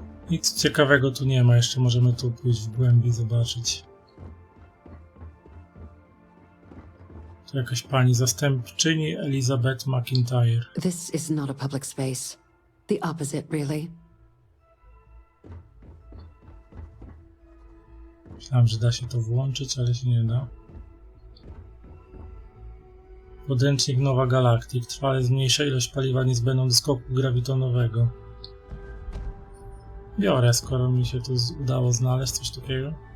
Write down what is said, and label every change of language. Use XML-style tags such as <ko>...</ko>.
<pl>Nic ciekawego tu nie ma, jeszcze możemy tu pójść w głębi, zobaczyć. Tu jakaś pani zastępczyni Elizabeth McIntyre.</pl> <en>This is not a public space. The opposite, really.</en> <pl>Myślałem, że da się to włączyć, ale się nie da. Podręcznik Nowa Galaktyk. Trwale zmniejsza ilość paliwa niezbędną do skoku grawitonowego. Biorę, skoro mi się tu udało znaleźć coś takiego.</pl>